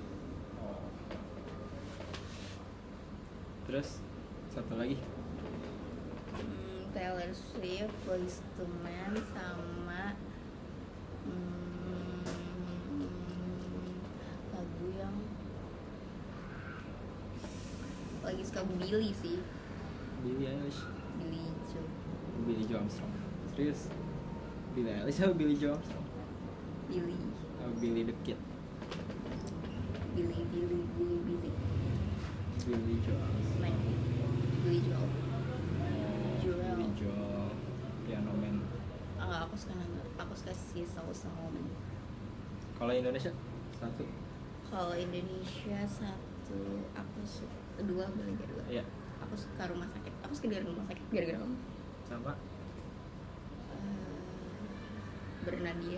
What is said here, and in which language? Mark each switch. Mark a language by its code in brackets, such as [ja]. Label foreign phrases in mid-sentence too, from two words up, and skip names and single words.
[id] Oh. Terus satu lagi. Taylor Swift, Boyz II Men, sama lagu yang lagi suka Billy sih. Billie Eilish. Billy Billie Joe. Joe Armstrong. Serius? Billie Eilish atau Billie Joe Armstrong? Billy. Oh, Billie the Kid. Billy. Billie Joe Armstrong. Man. Billy Joel. Oh, Joel. Billie Joel. Piano Man. Aku suka si Soul Woman. Kalau Indonesia satu. Kalau Indonesia satu, aku suka dua. Iya. Aku suka Rumah Sakit. Aku suka dari Rumah Sakit gara-gara kamu. Sama. Bernadia.